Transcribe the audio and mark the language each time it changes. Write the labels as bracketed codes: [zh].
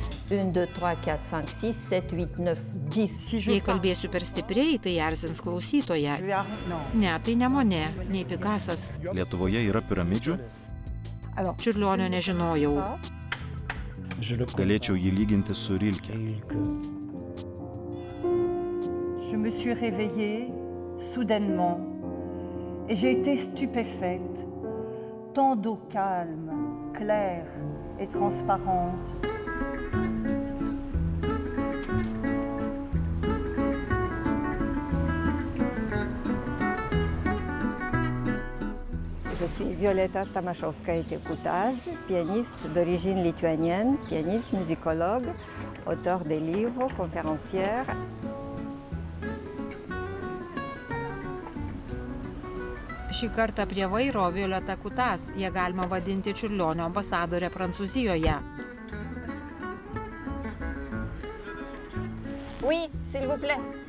[lt] 1, 2, 3, 4, 5, 6, 7, 8, 9, 10. Jei kalbėsiu per stipriai, tai erzins klausytoją. Ne, tai ne Monė, nei Pikasas. Lietuvoje yra piramidžių? Čiurlionio nežinojau. Galėčiau jį lyginti su Rilke. [fr] Je me suis réveillée soudainement et j'ai été stupéfaite. Tant d'eau calme, claire et transparente. Je suis Violeta Tamašauskaitė-Kutas, pianiste d'origine lituanienne, pianiste, musicologue, auteur des livres, conférencière. [lt] Šį kartą prie vairo Violeta Kutas, ją galima vadinti Čiurlionio ambasadorė Prancūzijoje. [fr] Oui, s'il vous plaît.